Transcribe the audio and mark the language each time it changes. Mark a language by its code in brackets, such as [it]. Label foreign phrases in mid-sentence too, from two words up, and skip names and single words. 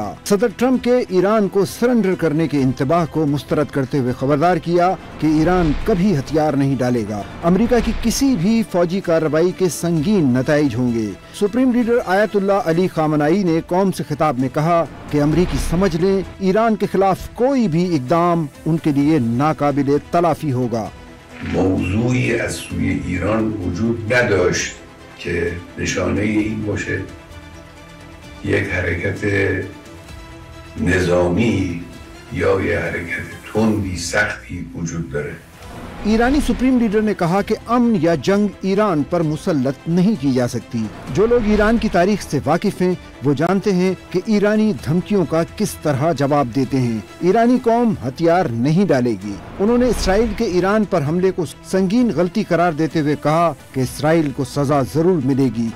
[ur] صدر ٹرمپ کے ایران کو سرنڈر کرنے کے انتباہ کو مسترد کرتے ہوئے خبردار کیا کہ ایران کبھی ہتھیار نہیں ڈالے گا. امریکا کی کسی بھی فوجی کارروائی کے سنگین نتائج ہوں گے. [en] supreme leader [ur] آیت اللہ علی خامنائی نے قوم سے خطاب میں کہا کہ امریکی سمجھ لیں، ایران کے خلاف کوئی بھی اقدام ان کے لیے ناقابلِ تلافی ہوگا. [fa] موضوعی از سوی ایران وجود نداشت که نشانه این باشه یک حرکت نظامی یا یک حرکت تندی سختی وجود داره. [ur] ایرانی [en] supreme leader [ur] نے کہا کہ امن یا جنگ ایران پر مسلط نہیں کی جا سکتی. جو لوگ ایران کی تاریخ سے واقف ہیں وہ جانتے ہیں کہ ایرانی دھمکیوں کا کس طرح جواب دیتے ہیں. ایرانی قوم ہتھیار نہیں ڈالے گی۔ انہوں نے اسرائیل کے ایران پر حملے کو سنگین غلطی قرار دیتے ہوئے کہا کہ اسرائیل کو سزا ضرور ملے گی.